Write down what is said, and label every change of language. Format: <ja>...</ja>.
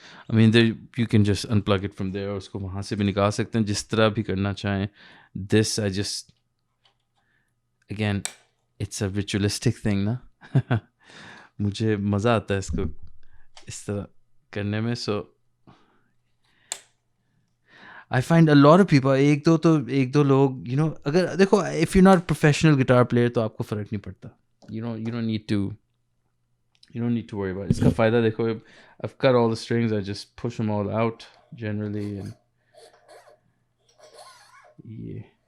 <en>I mean, you can just unplug it from there,</en> <hi>और उसको वहाँ से भी निकाल सकते हैं, जिस तरह भी करना चाहें.</hi> <en>This I just, again, it's a ritualistic thing, na?</en> <hi>मुझे मज़ा आता है इसको इस तरह करने में.</hi> <en>So I find a lot of people,</en> <hi>एक दो लोग, अगर देखो,</hi> <en>if you're not a professional guitar player</en> <hi>तो आपको फ़र्क नहीं पड़ता.</hi> <en>You don't need to worry about it.</en> <hi>इसका फ़ायदा देखो,</hi> <en>I've cut all the strings, I just push them all out generally, and yeah.</en>